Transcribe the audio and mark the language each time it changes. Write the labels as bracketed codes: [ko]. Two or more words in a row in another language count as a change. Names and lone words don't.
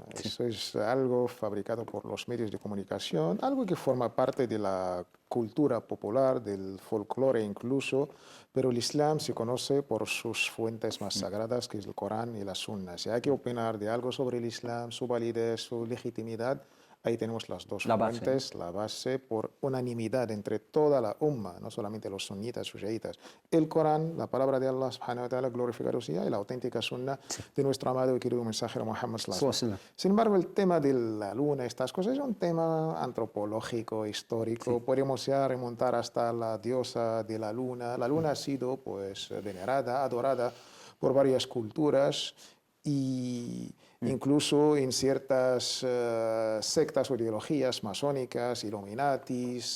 [es] Eso es algo fabricado por los medios de comunicación, algo que forma parte de la cultura popular, del folclore incluso, pero el Islam se conoce por sus fuentes más sagradas, que es el Corán y la Sunna. Si hay que opinar de algo sobre el Islam, su validez, su legitimidad, ahí tenemos las dos fuentes, la base por unanimidad entre toda la umma, no solamente los sunitas o shiitas. El Corán, la palabra de Allah [ar] سبحانه وتعالى, [es] glorificado sea, y la auténtica sunna de nuestro amado y querido mensajero Muhammad [ar] صلى الله عليه وسلم. [es] Sin embargo, el tema de la luna, estas cosas, es un tema antropológico, histórico. Podemos ya remontar hasta la diosa de la luna. La luna ha sido pues venerada, adorada por varias culturas y incluso en ciertas sectas o ideologías masónicas, Illuminatis,